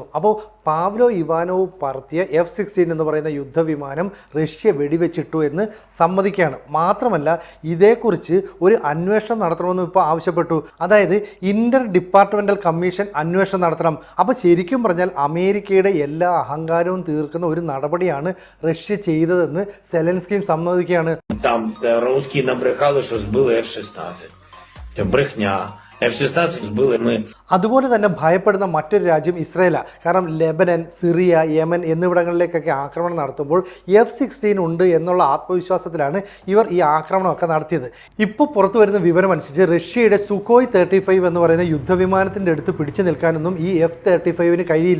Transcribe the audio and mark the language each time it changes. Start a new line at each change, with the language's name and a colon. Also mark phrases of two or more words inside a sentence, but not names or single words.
Malayalam: അപ്പോൾ പാവ്ലോ ഇവാനോവ് പറത്തിയ F-16 എന്ന് പറയുന്ന യുദ്ധവിമാനം റഷ്യ വെടിവെച്ചിട്ടു എന്ന് സമ്മതിക്കുകയാണ്. മാത്രമല്ല ഇതേക്കുറിച്ച് ഒരു അന്വേഷണം നടത്തണമെന്ന് ഇപ്പോൾ ആവശ്യപ്പെട്ടു. അതായത്
English: inter departmental commission
Malayalam: അന്വേഷണം നടത്തണം. അപ്പോൾ ശരിക്കും പറഞ്ഞാൽ അമേരിക്കയുടെ എല്ലാ അഹങ്കാരവും തീർക്കുന്ന ഒരു നടപടിയാണ് റഷ്യ ചെയ്തതെന്ന് സെലൻസ്കിയും സമ്മതിക്കുകയാണ്.
Ukrainian: Там русские набрехали, що збили F-16. Це брехня.
Russian: F-16 было, мы
Malayalam: അതുപോലെ തന്നെ ഭയപ്പെടുന്ന മറ്റൊരു രാജ്യം ഇസ്രയേലാണ്. കാരണം ലെബനൻ, സിറിയ, യമൻ എന്നിവിടങ്ങളിലേക്കൊക്കെ ആക്രമണം നടത്തുമ്പോൾ F-16 ഉണ്ട് എന്നുള്ള ആത്മവിശ്വാസത്തിലാണ് ഇവർ ഈ ആക്രമണമൊക്കെ നടത്തിയത്. ഇപ്പോൾ പുറത്തു വരുന്ന വിവരമനുസരിച്ച് റഷ്യയുടെ സുഖോയ് 35 എന്ന് പറയുന്ന യുദ്ധവിമാനത്തിൻ്റെ അടുത്ത് പിടിച്ചു നിൽക്കാനൊന്നും ഈ F-35 കഴിയില്ല.